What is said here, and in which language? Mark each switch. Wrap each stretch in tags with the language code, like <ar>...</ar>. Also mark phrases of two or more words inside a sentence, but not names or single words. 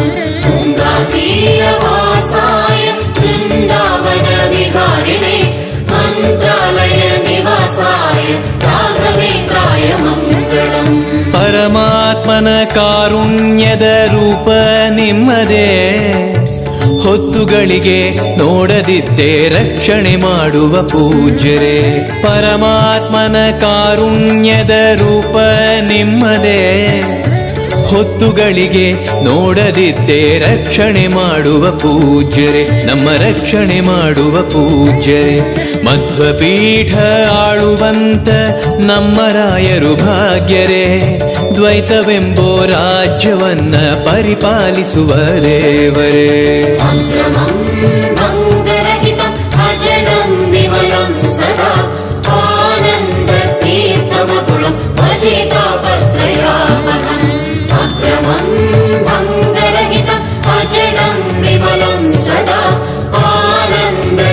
<sa>तुङ्गातीरवासाय वृन्दावन विहारिणे मन्त्रालय निवासाय राघवेन्द्राय मङ्गलम्.</sa> <kn>ಪರಮಾತ್ಮನ ಕಾರುಣ್ಯದ ರೂಪ ನಿಮ್ಮದೇ, ಹೊತ್ತುಗಳಿಗೆ ನೋಡದಿದ್ದೇ ರಕ್ಷಣೆ ಮಾಡುವ ಪೂಜ್ಯರೇ. ಪರಮಾತ್ಮನ ಕಾರುಣ್ಯದ ರೂಪ ನಿಮ್ಮದೇ, ಹೊತ್ತುಗಳಿಗೆ ನೋಡದಿದ್ದೇ ರಕ್ಷಣೆ ಮಾಡುವ ಪೂಜ್ಯರೇ. ನಮ್ಮ ರಕ್ಷಣೆ ಮಾಡುವ ಪೂಜ್ಯರೇ. ಮಧ್ವಪೀಠ ಆಳುವಂತ ನಮ್ಮ ರಾಯರು ಭಾಗ್ಯರೇ. ದ್ವೈತವೆಂಬೋ ರಾಜ್ಯವನ್ನ ಪರಿಪಾಲಿಸುವ ದೇವರೇ.</kn> <sa>अग्रमं भङ्गरहितं अजडं विमलं सदा आनन्दतीर्थमतुलं भजे तापत्रयापहम्. अग्रमं भङ्गरहितं अजडं विमलं सदा आनन्द</sa>